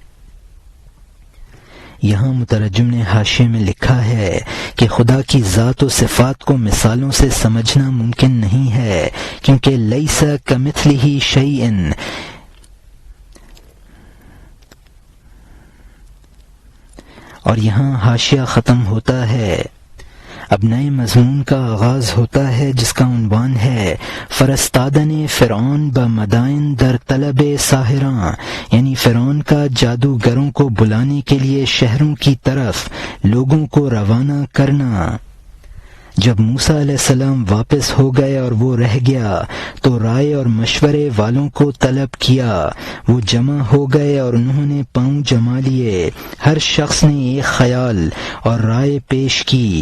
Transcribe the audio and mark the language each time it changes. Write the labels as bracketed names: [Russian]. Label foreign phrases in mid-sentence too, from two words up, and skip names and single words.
[Urdu] یہاں مترجم نے حاشیے میں لکھا ہے کہ خدا کی ذات و صفات کو مثالوں سے سمجھنا ممکن نہیں ہے، کیونکہ [Arabic] لیس کمثلہ شیء، [Urdu] اور یہاں حاشیہ ختم ہوتا ہے۔ اب نئے مضمون کا آغاز ہوتا ہے جس کا عنوان ہے [Persian] فرستادن فرعون بمدائن در طلب ساحراں، [Urdu] یعنی فرعون کا جادوگروں کو بلانے کے لیے شہروں کی طرف لوگوں کو روانہ کرنا۔ جب موسیٰ علیہ السلام واپس ہو گئے اور وہ رہ گیا تو رائے اور مشورے والوں کو طلب کیا۔ وہ جمع ہو گئے اور انہوں نے پاؤں جما لیے، ہر شخص نے ایک خیال اور رائے پیش کی۔